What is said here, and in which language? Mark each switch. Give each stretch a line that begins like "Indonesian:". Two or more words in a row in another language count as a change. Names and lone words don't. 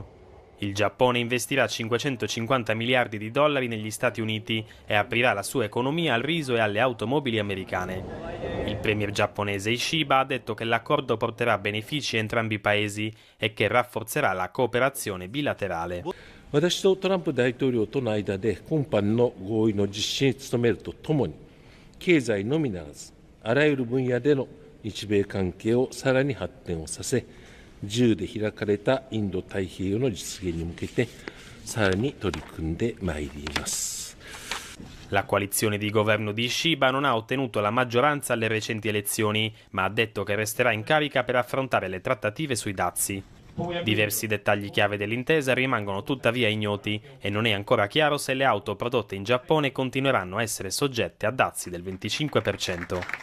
Italian: Il Giappone investirà 550 miliardi di dollari negli Stati Uniti e aprirà la sua economia al riso e alle automobili americane. Il premier giapponese Ishiba ha detto che l'accordo porterà benefici a entrambi i paesi e che rafforzerà la cooperazione bilaterale.
Japanese: 私とトランプ大統領との間で今般の合意の実施に努めるとともに、経済のみならずあらゆる分野での日米関係をさらに発展をさせ、自由で開かれたインド太平洋の実現に向けてさらに取り組んでまいります。
Italian: La coalizione di governo di Ishiba non ha ottenuto la maggioranza alle recenti elezioni, ma ha detto che resterà in carica per affrontare le trattative sui dazi. Diversi dettagli chiave dell'intesa rimangono tuttavia ignoti e non è ancora chiaro se le auto prodotte in Giappone continueranno a essere soggette a dazi del 25%.